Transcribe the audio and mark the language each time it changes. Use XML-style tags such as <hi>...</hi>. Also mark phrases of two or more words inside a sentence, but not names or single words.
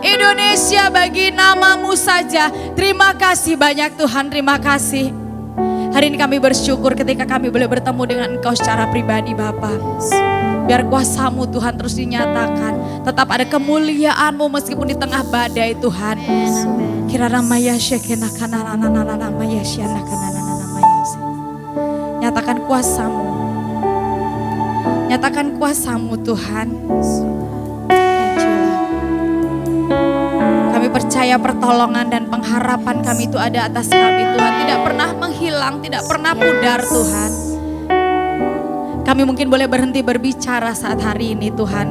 <id>Indonesia bagi nama-Mu saja. Terima kasih banyak Tuhan, terima kasih. Hari ini kami bersyukur ketika kami boleh bertemu dengan Engkau secara pribadi Bapa. Biar kuasa-Mu Tuhan terus dinyatakan. Tetap ada kemuliaan-Mu meskipun di tengah badai Tuhan. Kirana maya syekena kanana maya syana kanana maya. Nyatakan kuasa-Mu. Nyatakan kuasa-Mu Tuhan. Kami percaya pertolongan dan pengharapan kami itu ada atas kami Tuhan. Tidak pernah menghilang, tidak pernah pudar Tuhan. Kami mungkin boleh berhenti berbicara saat hari ini Tuhan.</id>